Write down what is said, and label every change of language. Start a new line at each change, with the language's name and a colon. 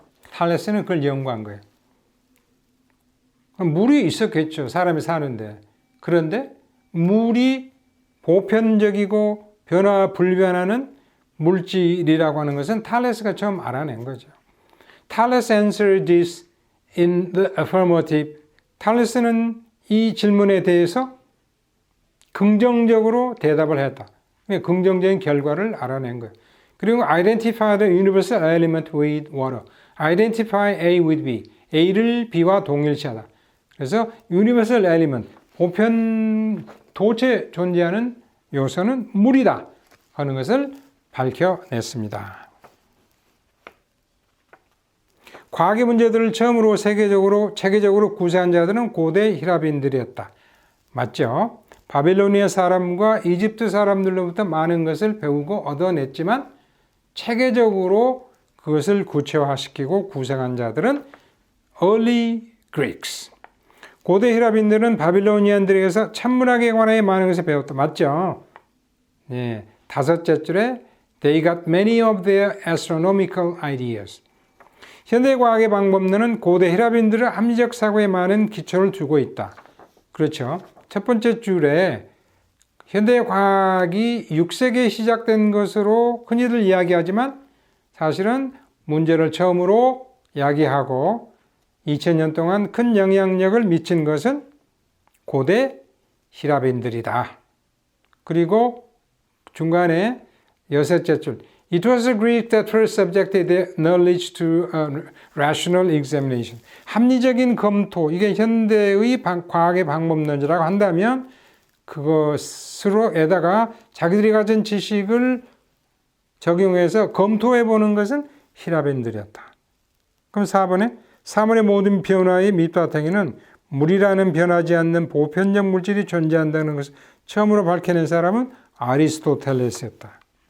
Korean: 탈레스는 그걸 연구한 거예요. 물이 있었겠죠. 사람이 사는데. 그런데 물이 보편적이고 변화 불변하는 물질이라고 하는 것은 탈레스가 처음 알아낸 거죠.
English: Thales answered this in the affirmative.
Korean: 탈레스는 이 질문에 대해서 긍정적으로 대답을 했다. 긍정적인 결과를 알아낸 거예요. 그리고
English: identify the universal element with water. Identify A with B.
Korean: A를 B와 동일시하다. 그래서
English: universal element,
Korean: 보편 도체 존재하는 요소는 물이다 하는 것을 밝혀냈습니다. 과학의 문제들을 처음으로 체계적으로 구사한 자들은 고대 히라빈들이었다. 맞죠? 바빌로니아 사람과 이집트 사람들로부터 많은 것을 배우고 얻어냈지만 체계적으로 그것을 구체화시키고 구성한 자들은
English: early Greeks.
Korean: 고대 히라빈들은 바빌로니안들에게서 천문학에 관해 많은 것을 배웠다. 맞죠? 네, 다섯째 줄에
English: They got many of their astronomical ideas.
Korean: 현대과학의 방법론은 고대 히라빈들의 합리적 사고에 많은 기초를 두고 있다. 그렇죠? 첫 번째 줄에 현대 과학이 6세기에 시작된 것으로 흔히들 이야기하지만 사실은 문제를 처음으로 야기하고 2000년 동안 큰 영향력을 미친 것은 고대 히라빈들이다. 그리고 중간에 여섯째 줄
English: It was a Greek that first subjected their knowledge to rational examination.
Korean: 합리적인 검토, 이게 현대의 과학의 방법론이라고 한다면 그것으로에다가 자기들이 가진 지식을 적용해서 검토해 보는 것은 히라빈들이었다. 그럼 4번에 사물의 모든 변화의 밑바탕에는 물이라는 변하지 않는 보편적 물질이 존재한다는 것을 처음으로 밝혀낸 사람은 아리스토텔레스였다.